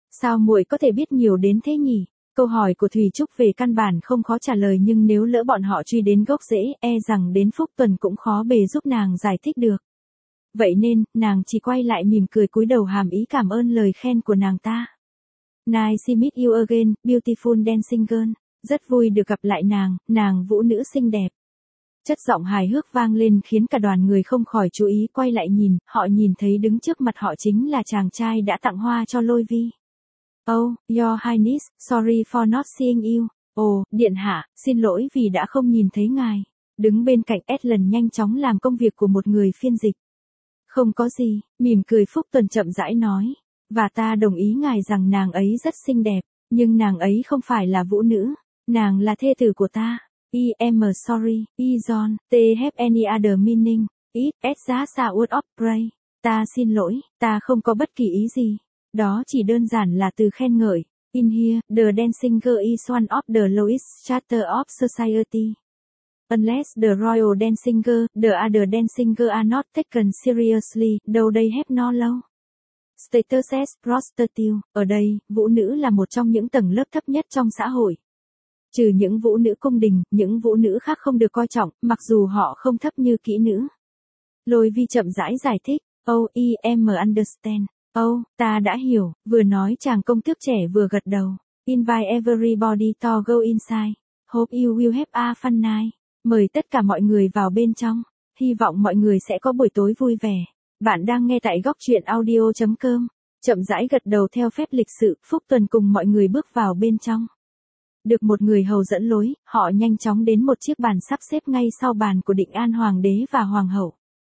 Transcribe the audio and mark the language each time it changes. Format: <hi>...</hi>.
<vi>Sao muội có thể biết nhiều đến thế nhỉ? Câu hỏi của Thủy Trúc về căn bản không khó trả lời nhưng nếu lỡ bọn họ truy đến gốc rễ, e rằng đến Phúc Tuần cũng khó bề giúp nàng giải thích được. Vậy nên, nàng chỉ quay lại mỉm cười cúi đầu hàm ý cảm ơn lời khen của nàng ta.</vi> <en>Nice to meet you again, beautiful dancing girl.</en> <vi>Rất vui được gặp lại nàng, nàng vũ nữ xinh đẹp. Chất giọng hài hước vang lên khiến cả đoàn người không khỏi chú ý quay lại nhìn, họ nhìn thấy đứng trước mặt họ chính là chàng trai đã tặng hoa cho Lôi Vi.</vi> <en>Oh, your highness, sorry for not seeing you.</en> <vi>Oh, điện hạ, xin lỗi vì đã không nhìn thấy ngài. Đứng bên cạnh Edlin nhanh chóng làm công việc của một người phiên dịch. Không có gì, mỉm cười Phúc Tuần chậm rãi nói. Và ta đồng ý ngài rằng nàng ấy rất xinh đẹp, nhưng nàng ấy không phải là vũ nữ. Nàng là thê tử của ta.</vi> <en>I am sorry, I don't have any other meaning. It is just a word of praise.</en> <vi>Ta xin lỗi, ta không có bất kỳ ý gì. Đó chỉ đơn giản là từ khen ngợi.</vi> <en>In here, the dancing girl is one of the lowest strata of society. Unless the royal dancing girl, the other dancing girl are not taken seriously, though they have no low status as prostitute.</en> <vi>Ở đây, vũ nữ là một trong những tầng lớp thấp nhất trong xã hội. Trừ những vũ nữ cung đình, những vũ nữ khác không được coi trọng, mặc dù họ không thấp như kỹ nữ. Lôi Vi chậm rãi giải thích.</vi> <en>Oh, I am understand.</en> <vi>Oh, ta đã hiểu, vừa nói chàng công tước trẻ vừa gật đầu.</vi> <en>Invite everybody to go inside. Hope you will have a fun night.</en> <vi>Mời tất cả mọi người vào bên trong. Hy vọng mọi người sẽ có buổi tối vui vẻ. Bạn đang nghe tại gocchuyenaudio.com. Chậm rãi gật đầu theo phép lịch sự, Phúc Tuần cùng mọi người bước vào bên trong. Được một người hầu dẫn lối, họ nhanh chóng đến một chiếc bàn sắp xếp ngay sau bàn của Định An Hoàng đế và Hoàng hậu.</vi>